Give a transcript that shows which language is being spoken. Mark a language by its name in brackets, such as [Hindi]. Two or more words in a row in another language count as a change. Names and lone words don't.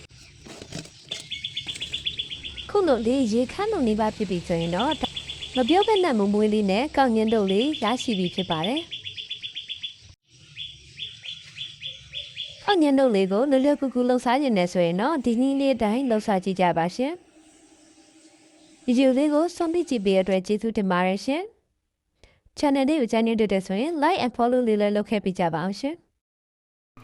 [Burmese] ခုလိုလေးရေခမ်းလိုနေပါဖြစ်ပြီဆိုရင်တော့မပြောဘဲနဲ့မမွေးလေးနဲ့ကောက်ညင်းတို့လေးရရှိပြီဖြစ်ပါတယ်ကောက်ညင်းတို့လေးကိုလွယ်လွယ်ကူကူလှုပ်ရှားနေတယ်ဆိုရင်တော့ဒီနည်းလေးတိုင်းလှုပ်ရှားကြည့်ကြပါရှင်ဒီဗီဒီယိုလေးကိုဆုံးဖြတ်ကြည့်ပေးတဲ့အတွက်ကျေးဇူးတင်ပါတယ်ရှင် channel လေးကိုကြိုက်နေတဲ့ဆိုရင် [English] like and follow [Burmese] လေးလည်းလုပ်ခဲ့ပေးကြပါအောင်ရှင်